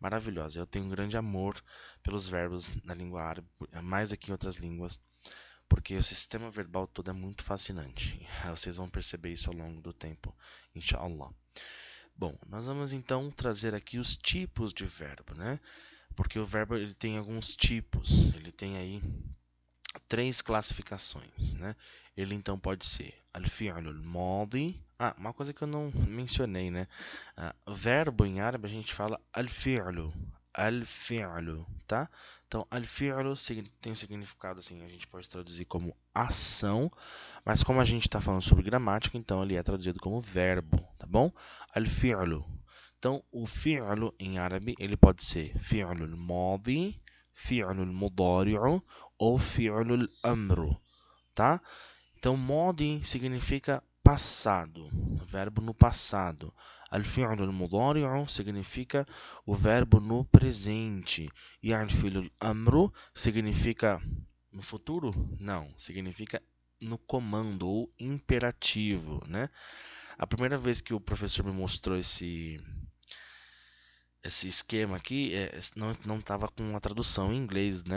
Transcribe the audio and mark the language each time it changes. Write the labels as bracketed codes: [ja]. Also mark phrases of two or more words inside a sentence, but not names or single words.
[pt] Eu tenho um grande amor pelos verbos na língua árabe, mais do que em outras línguas, porque o sistema verbal todo é muito fascinante. Vocês vão perceber isso ao longo do tempo, inshallah. Bom, nós vamos então trazer aqui os tipos de verbo, né? Porque o verbo ele tem alguns tipos, ele tem aí três classificações, né? Ele então pode ser [ar] الفعل الماضي. [pt] Uma coisa que eu não mencionei, né? Verbo em árabe a gente fala al-fi'l, tá? Então al-fi'l tem um significado assim, a gente pode traduzir como ação, mas como a gente está falando sobre gramática, então ele é traduzido como verbo, tá bom? Al-fi'l. Então o fi'l em árabe ele pode ser [ar] فعل الماضي, فعل المضارع [pt] ou [ar] فعل الأمر, [pt] tá? Então, modi significa passado, verbo no passado. [ar] الفعل المضارع [pt] significa o verbo no presente. E [ar] الفعل الأمر [pt] significa no futuro? Não, significa no comando ou imperativo, né? A primeira vez que o professor me mostrou esse esquema aqui não estava com a tradução em inglês, né?